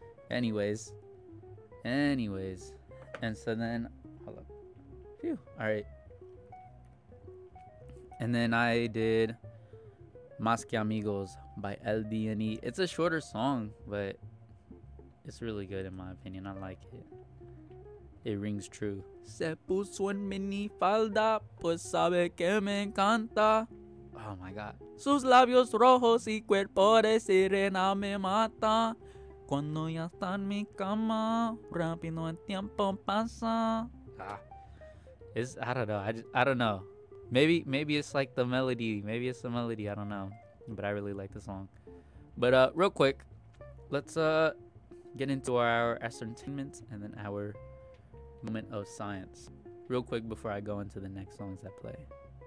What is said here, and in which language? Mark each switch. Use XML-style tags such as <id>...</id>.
<en>Anyways, and so then, hold up, phew, all right, and then I did Más Que Amigos by LDNE. It's a shorter song, but it's really good in my opinion. I like it. It rings true.</en> <es>Se puso en mini falda, pues sabe que me encanta.</es> <en>Oh my God.</en> <es>Sus labios rojos y cuerpo de sirena me mata. Cuando ya está en mi cama, rápido el tiempo pasa.</es> <en>I don't know. Maybe it's like the melody. Maybe it's the melody. I don't know. But I really like the song. But real quick, let's get into our entertainment and then our moment of science. Real quick before I go into the next songs that play.</en>